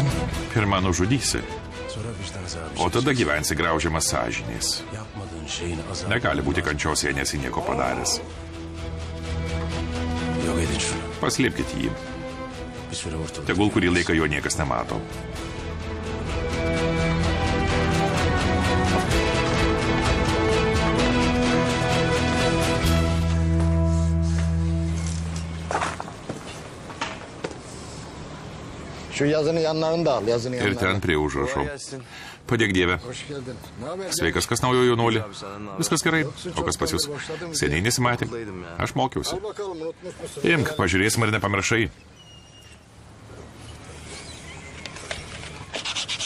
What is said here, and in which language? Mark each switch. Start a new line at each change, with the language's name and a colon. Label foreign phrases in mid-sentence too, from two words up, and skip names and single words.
Lithuanian: Pirmą nužudysi,
Turkish: Sonra vicdan azabı
Lithuanian: o tada
Turkish: çekeceksin.
Lithuanian: gyvensi graužiamas sąžinės.
Turkish: Yapmadığın şeyin azabı.
Lithuanian: Negali būti kančios, jei nesi nieko padaręs.
Turkish: Yok edin şunu.
Lithuanian: Paslėpkite jį.
Turkish: Bir süre ortalıkta.
Lithuanian: Tegul kurį laiką jo niekas nemato.
Turkish: Şu yazının yanlarını da al. Yazının
Lithuanian: Ir
Turkish: yanlarını.
Lithuanian: ten prie užrašo.
Turkish: Kolay gelsin.
Lithuanian: Padėk Dieve.
Turkish: Hoş geldin. Ne haber?
Lithuanian: Sveikas, kas naujo jaunuoli?
Turkish: Abi senden ne haber?
Lithuanian: Viskas gerai. O kas pas jūs? Seniai nesimatė. Aš mokiausi.
Turkish: Al bakalım unutmuş musun?
Lithuanian: Imk, pažiūrėsim, ar nepamiršai.